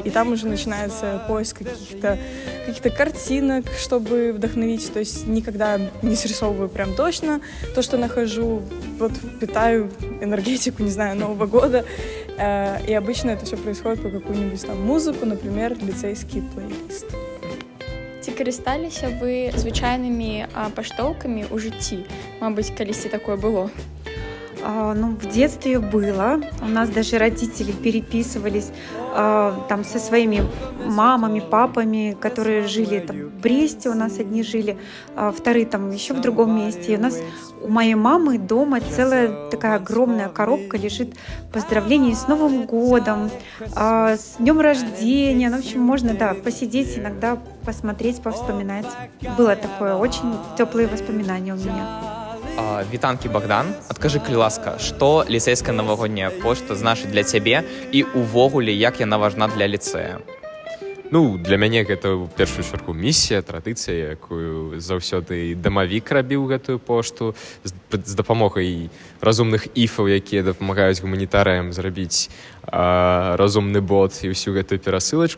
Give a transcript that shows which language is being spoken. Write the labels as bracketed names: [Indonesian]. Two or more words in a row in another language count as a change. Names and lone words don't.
[Russian] И там уже начинается поиск каких-то картинок, чтобы вдохновить. То есть никогда не срисовываю прям точно то, что нахожу. Вот питаю энергетику, не знаю, Нового года. И обычно это все происходит по какую-нибудь там музыку, например, лицейский плейлист. [Belarusian] Ці карысталіся вы звычайнымі паштоўкамі ў жыцці? Мабыць, калісьці такое было? [Russian] Ну, в детстве было. У нас даже родители переписывались там со своими мамами, папами, которые жили там в Бресте, у нас одни жили, вторые там еще в другом месте. И у нас у моей мамы дома целая такая огромная коробка лежит поздравлений с Новым годом, с днем рождения. Ну, в общем, можно, да, посидеть иногда, посмотреть, повспоминать. Было такое, очень теплые воспоминания у меня. [Belarusian] Вітанкі, Богдан, адкажы, калі ласка, што ліцэйская навагодняя пошта значыць для цябе і ўвогуле, як яна важна для ліцэя? Ну, для мяне гэта ў першую чаргу місія, традыцыя, якую заўсёды дамавік рабіў гэтую пошту з дапамогай разумных іфаў, якія дапамагаюць гуманітарыям зрабіць разумны бот і ўсю гэтую перасылачку.